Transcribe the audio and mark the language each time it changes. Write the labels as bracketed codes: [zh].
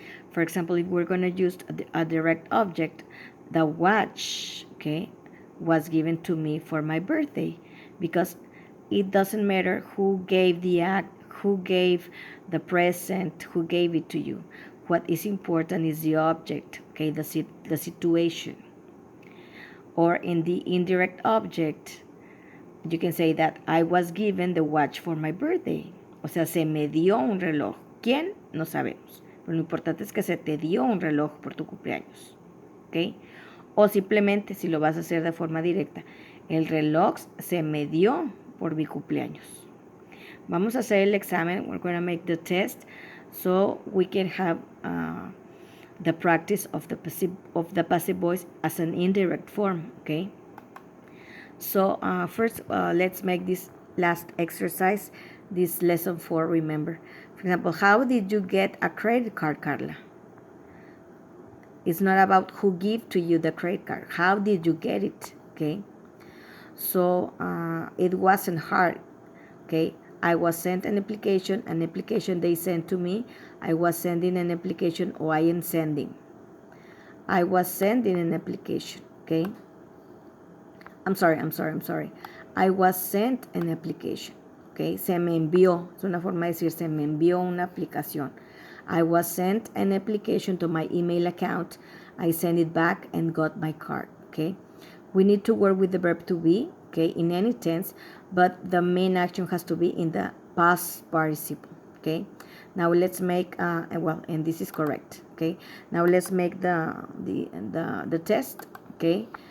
[en] For example, if we're going to use a direct object, the watch, okay, was given to me for my birthday, because it doesn't matter who gave the act, who gave the present, who gave it to you. What is important is the object, okay, the situation. Or in the indirect object, you can say that I was given the watch for my birthday. [es] O sea, se me dio un reloj. ¿Quién? No sabemos. Pero lo importante es que se te dio un reloj por tu cumpleaños. ¿Ok? O simplemente, si lo vas a hacer de forma directa, el reloj se me dio por mi cumpleaños. Vamos a hacer el examen. [en] We're going to make the test so we can have the practice of the passive voice as an indirect form. Okay? So first, let's make this last exercise, this lesson 4, remember. For example, how did you get a credit card, Carla? It's not about who gave to you the credit card. How did you get it, okay? So it wasn't hard, okay? I was sent an application they sent to me. I was sending an application, or I am sending. I was sending an application, okay? I'm sorry. I was sent an application, okay? [es] Se me envió, es una forma de decir se me envió una aplicación. [en] I was sent an application to my email account. I sent it back and got my card, okay? We need to work with the verb to be, okay, in any tense, but the main action has to be in the past participle, okay? Now let's make, and this is correct, okay? Now let's make the test, okay?